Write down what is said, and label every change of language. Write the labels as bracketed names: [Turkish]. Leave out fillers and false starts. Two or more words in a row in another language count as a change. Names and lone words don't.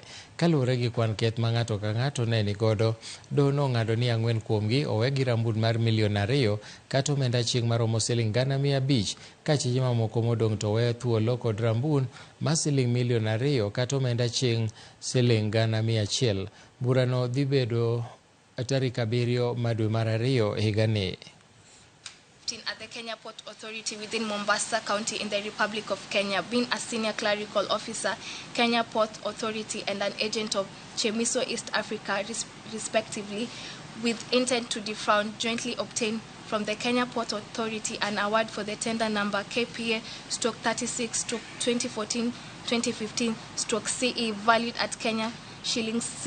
[Luo (Kenya and Tanzania)] Kaluwore gi kwan keth ma ng'ato ka ng'ato ne ni godo, doho nong'ado ni 4 kuomgi owe gi rambun mar $2 million kata omenda chieng' maromo Sh500,000 ka achije mamoko modong' to weyo thuolo kod rambun mar $2 million kata omenda chieng' Sh100,000. Burano dhi bedo tarik 7 dwe mar 2 higani. [English] At the Kenya Port Authority within Mombasa County in the Republic of Kenya, being a senior clerical officer, Kenya Port Authority, and an agent of Chemiso East Africa, respectively, with intent to defraud, jointly obtained from the Kenya Port Authority an award for the tender number KPA/36/2014-2015/CE valued at Kenya shillings